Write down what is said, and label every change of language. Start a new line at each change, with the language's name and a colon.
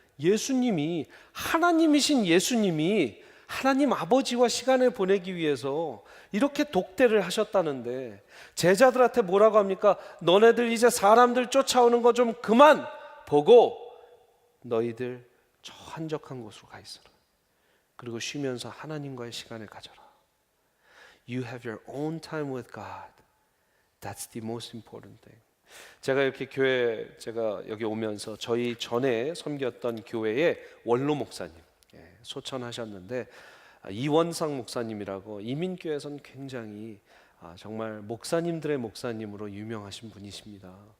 Korean: 예수님이, 하나님이신 예수님이 하나님 아버지와 시간을 보내기 위해서 이렇게 독대를 하셨다는데 제자들한테 뭐라고 합니까? 너네들 이제 사람들 쫓아오는 거 좀 그만 보고 너희들 저 한적한 곳으로 가 있어라. 그리고 쉬면서 하나님과의 시간을 가져라.
English: You have your own time with God. That's the most important thing.
Korean: 제가 이렇게 교회, 제가 여기 오면서 저희 전에 섬겼던 교회의 원로 목사님, 소천하셨는데 이원상 목사님이라고 이민교회에서는 굉장히 정말 목사님들의 목사님으로 유명하신 분이십니다.